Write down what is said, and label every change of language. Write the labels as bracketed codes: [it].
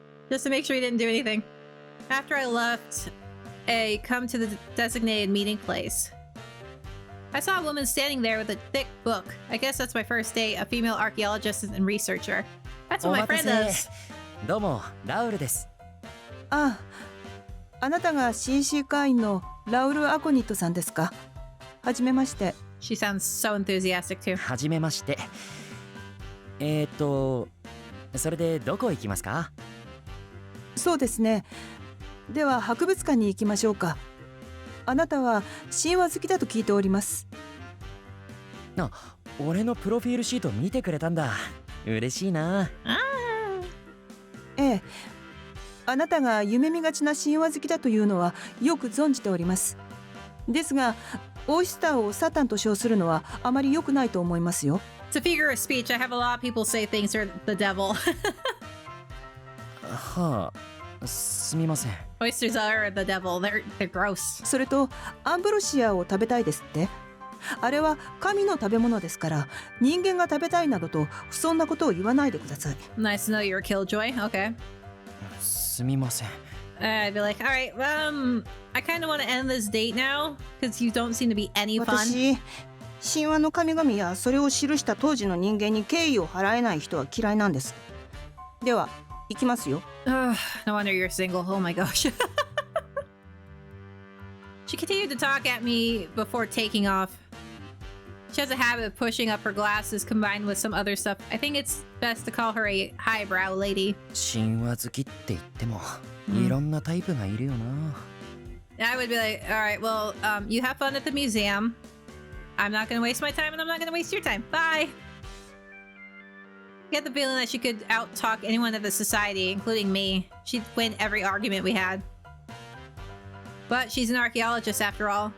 [en] Just to make sure he didn't do anything. After I left, I come to the designated meeting place. I saw a woman standing there with a thick book. I guess that's my first date, a female archaeologist and researcher. That's what my friend does. [ja] どうも、ラウルです。ああ、あなたが CC 会員のラウル・アコニットさんですか。はじめまして。 [en] She sounds so enthusiastic too. [ja] はじめまして。それでどこ行きますか？そうですね。では博物館に行きましょうか。あなたは神話好きだと聞いております。あ、俺のプロフィールシート見てくれたんだ。嬉しいな。ええ。あなたが夢見がちな神話好きだというのはよく存じております。ですが、オイスターをサタンと称するのはあまり良くないと思いますよ。 [en] It's a figure of speech. I have a lot of people say things are the devil. [ja] はあ、すみません。 [en] Oysters are the devil. They're gross. [ja] それとアンブロシアを食べたいですって。あれは神の食べ物ですから、人間が食べたいなどと不遜なことを言わないでください。 [en] Nice to know you're a killjoy. Okay. [ja] すみません。 [en] I'd be like, all right, I kind of want to end this date now because you don't seem to be any fun. [ja] 私、神話の神々やそれを記した当時の人間に敬意を払えない人は嫌いなんです。では、行きますよ。 [en] No wonder you're single. Oh my gosh. She continued to talk at me before taking off. She has a habit of pushing up her glasses combined with some other stuff. I think it's best to call her a highbrow lady. [ja] 神話好きって言っても、いろんなタイプがいるよな。 [en] I would be like, all right, well, you have fun at the museum. I'm not going to waste my time and I'm not going to waste your time. Bye. I get the feeling that she could out-talk anyone of the society, including me. She'd win every argument we had. But she's an archaeologist after all.